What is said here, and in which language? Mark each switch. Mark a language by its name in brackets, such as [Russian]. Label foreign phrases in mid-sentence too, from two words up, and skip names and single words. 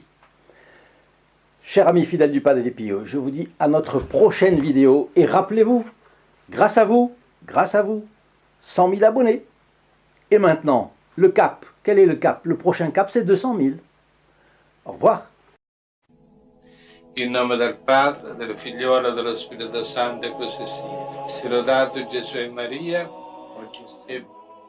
[French] Chers amis fidèles du Padre Pio, je vous dis à notre prochaine vidéo et rappelez-vous, grâce à vous, 100 000 abonnés. Et maintenant, le cap, quel est le cap? Le prochain cap, c'est 200 000. Au revoir. [Italian] In nome del Padre, del Figliolo e dello Spirito Santo, e così sia. Sia lodato Gesù e Maria, oggi e